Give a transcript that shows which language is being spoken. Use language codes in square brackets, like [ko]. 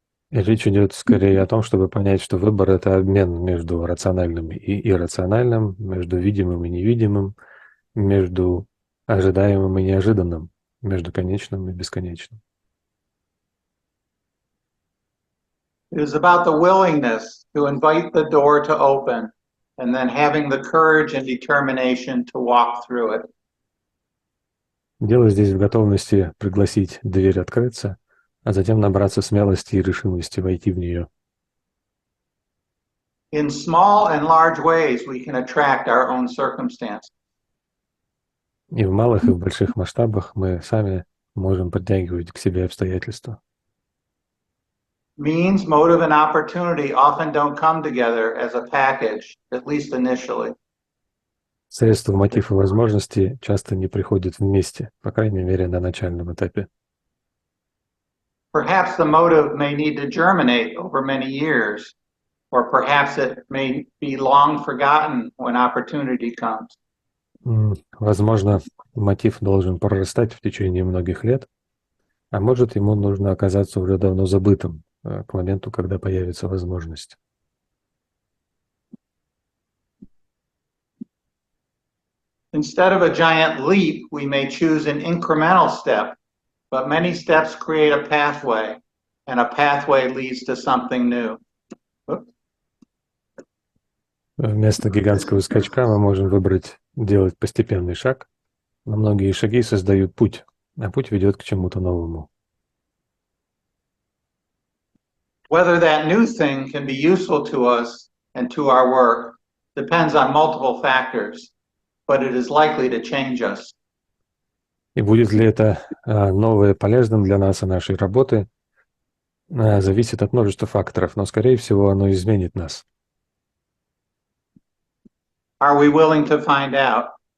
[ru] И речь идет скорее о том, чтобы понять, что выбор — это обмен между рациональным и иррациональным, между видимым и невидимым, между ожидаемым и неожиданным, между конечным и бесконечным. [en] It is about the willingness to invite the door to open and then having the courage and determination to walk through it. [ru] Дело здесь в готовности пригласить дверь открыться, а затем набраться смелости и решимости войти в нее. [en] In small and large ways, we can attract our own circumstances. [ru] И в малых, и в больших масштабах мы сами можем подтягивать к себе обстоятельства. [en] Means, motive, and opportunity often don't come together as a package, at least initially. [ru] Средства, мотив и возможности часто не приходят вместе, по крайней мере, на начальном этапе. [en] Perhaps the motive may need to germinate over many years, or perhaps it may be long forgotten when opportunity comes. [ru] Возможно, мотив должен прорастать в течение многих лет, а может, ему нужно оказаться уже давно забытым к моменту, когда появится возможность. [en] Instead of a giant leap, we may choose an incremental step, but many steps create a pathway, and a pathway leads to something new. [ru] Вместо гигантского скачка мы можем выбрать делать постепенный шаг, но многие шаги создают путь, а путь ведет к чему-то новому. [en] Whether that new thing can be useful to us and to our work depends on multiple factors, but it is likely to change us. [ru] И будет ли это новое полезным для нас и нашей работы, зависит от множества факторов, но, скорее всего, оно изменит нас. [en] Are we willing to find out?